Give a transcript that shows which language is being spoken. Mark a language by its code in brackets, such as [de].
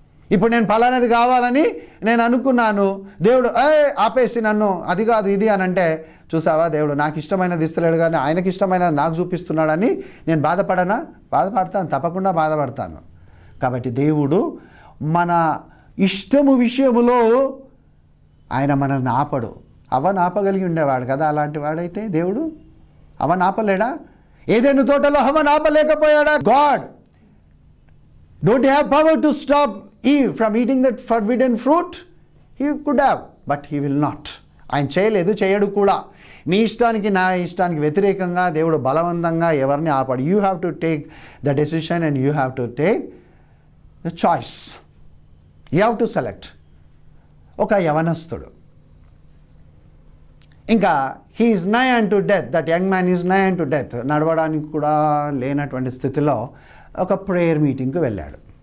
[te] ఇప్పుడు నేను ఫలానది కావాలని నేను అనుకున్నాను, దేవుడు ఆపేసి నన్ను అది కాదు ఇది అని అంటే, చూసావా దేవుడు నాకు ఇష్టమైనది ఇస్తలేడు కానీ ఆయనకి ఇష్టమైనది నాకు చూపిస్తున్నాడని నేను బాధపడతాను, తప్పకుండా బాధపడతాను. కాబట్టి దేవుడు మన ఇష్టము విషయములో ఆయన మనల్ని ఆపడు. అవని ఆపగలిగి ఉండేవాడు కదా, అలాంటి వాడైతే దేవుడు అవని ఆపలేడా? ఏదైనా తోటలో అవని ఆపలేకపోయాడా? [en] God don't have power to stop Eve from eating that forbidden fruit? He could have, but he will not. [te] ఆయన చేయలేదు, చేయడు కూడా. నీ ఇష్టానికి నా ఇష్టానికి వ్యతిరేకంగా దేవుడు బలవంతంగా ఎవరిని ఆపడు. [en] You have to take the decision and you have to take the choice. You have to select. [te] ఒక యవనస్తుడు ఇంకా [en] he is nigh unto death, that young man is nigh unto death, [te] నడవడానికి కూడా లేనటువంటి స్థితిలో ఒక ప్రేయర్ మీటింగ్కి వెళ్ళాడు.